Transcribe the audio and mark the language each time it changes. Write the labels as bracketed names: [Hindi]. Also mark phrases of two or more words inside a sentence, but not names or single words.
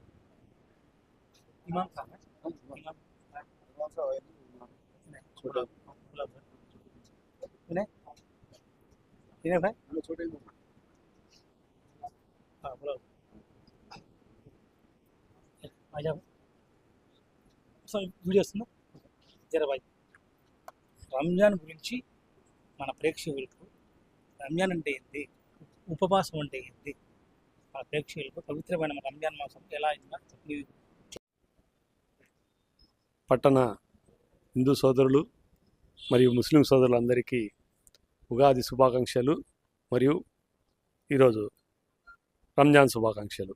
[Hindi] امام صاحب विनय विनय भाई हाँ बोलो आ जाओ [Telugu] సార్ వీడియో వస్తుందా జరబాయ్ రంజాన్ గురించి మన ప్రేక్షకులకు రంజాన్ అంటే ఏంటి ఉపవాసం అంటే ఏంటి మన ప్రేక్షకులకు పవిత్రమైన మన రంజాన్ మాసం ఎలా అయిందో పట్టణ హిందూ సోదరులు మరియు ముస్లిం సోదరులందరికీ ఉగాది శుభాకాంక్షలు మరియు ఈరోజు రంజాన్ శుభాకాంక్షలు.